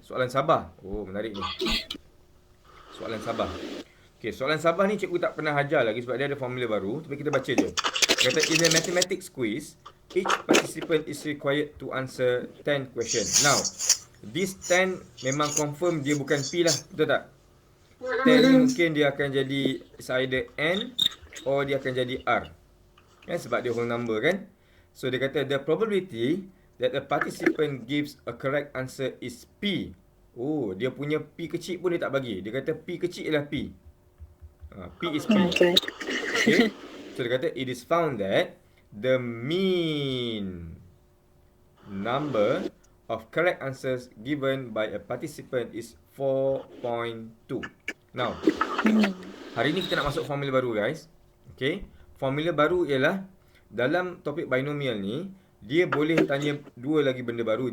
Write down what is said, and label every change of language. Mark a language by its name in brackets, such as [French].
[Malay] Soalan Sabah. Oh, menarik ni. Soalan Sabah. Okay, soalan Sabah ni cikgu tak pernah ajar lagi sebab dia ada formula baru. Tapi kita baca je. Kata, [English] in a mathematics quiz, each participant is required to answer 10 questions. Now, this 10 [Malay] memang confirm dia bukan P lah. Betul tak? 10 ni mungkin dia akan jadi [English] either N or [Malay] dia akan jadi R. Kan? Sebab dia [English] whole number [Malay] kan? [English] So, [Malay] dia kata, [English] the probability that a participant gives a correct answer is P. [Malay] Oh, dia punya P kecil pun dia tak bagi. Dia kata P kecil ialah P. [English] P is P. Okay. So [Malay] dia kata [English] it is found that the mean number of correct answers given by a participant is 4.2. [Malay] Now, hari ni kita nak masuk formula baru guys. Okay. Formula baru ialah dalam topik binomial ni, dia boleh tanya dua lagi benda baru.